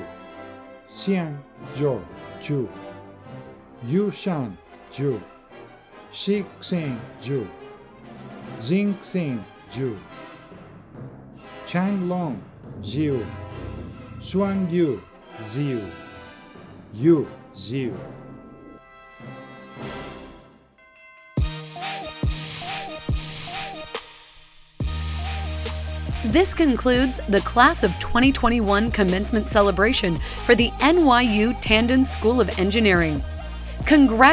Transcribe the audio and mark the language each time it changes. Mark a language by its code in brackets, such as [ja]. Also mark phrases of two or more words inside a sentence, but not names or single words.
[en] Xian Zhou Chu. Yu Shan Zhu. Shi Xing Zhu. Xing Xing Zhu. Chang Long Ziu. Xuan Yu Ziu. Yu Ziu. This concludes the Class of 2021 commencement celebration for the NYU Tandon School of Engineering.